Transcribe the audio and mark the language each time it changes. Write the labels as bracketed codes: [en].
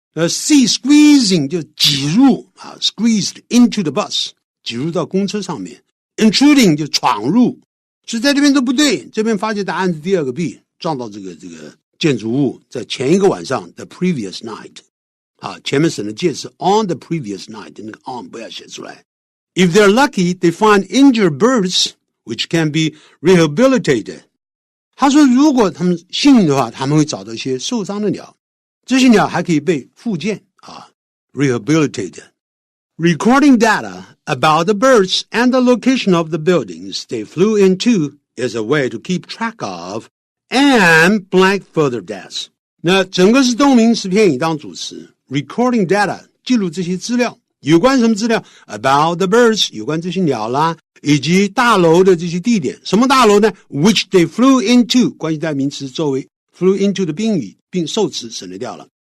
[zh] C squeezing 就挤入啊 [en] squeezed into the bus [zh] 挤入到公车上面 intruding 就闯入，所以在这边都不对。这边发觉答案是第二个 B 撞到这个建筑物，在前一个晚上 the previous night 啊，前面省的介是 [en] on the previous night [zh] 那个 on 不要写出来。 [en] If they're lucky, they find injured birds which can be rehabilitated. [zh] 他说如果他们幸运的话，他们会找到一些受伤的鸟，这些鸟还可以被复健啊 rehabilitated. [en] Recording data about the birds and the location of the buildings they flew into is a way to keep track of and blank further deaths. [zh] 那整个是动名词片语当主词 recording data 记录这些资料，有关什么资料 [en] about the birds [zh] 有关这些鸟啦，以及大楼的这些地点。什么大楼呢 [en] which they flew into [zh] 关系代名词作为 flew into 的宾语并受词省略掉了。